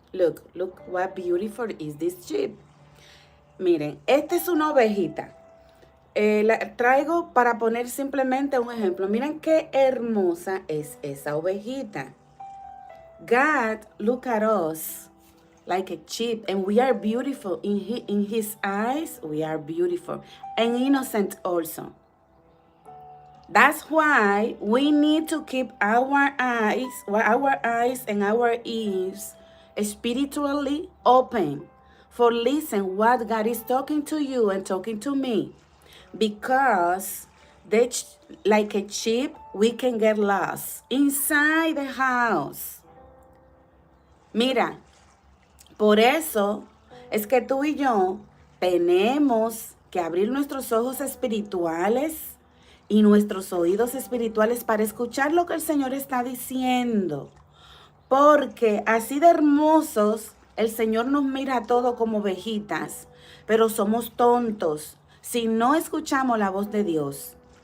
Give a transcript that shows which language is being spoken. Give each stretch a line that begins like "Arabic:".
English: Look what beautiful is this sheep.
Spanish: Miren, esta es una ovejita. La traigo para poner simplemente un ejemplo. Miren qué hermosa es esa ovejita.
English: God look at us like a sheep, and we are beautiful in his eyes. We are beautiful and innocent also. That's why we need to keep our eyes and our ears spiritually open for listen what God is talking to you and talking to me, because like a sheep we can get lost inside the house.
Spanish: Mira, por eso es que tú y yo tenemos que abrir nuestros ojos espirituales y nuestros oídos espirituales para escuchar lo que el Señor está diciendo. Porque así de hermosos, el Señor nos mira a todos como ovejitas, pero somos tontos si no escuchamos la voz de Dios.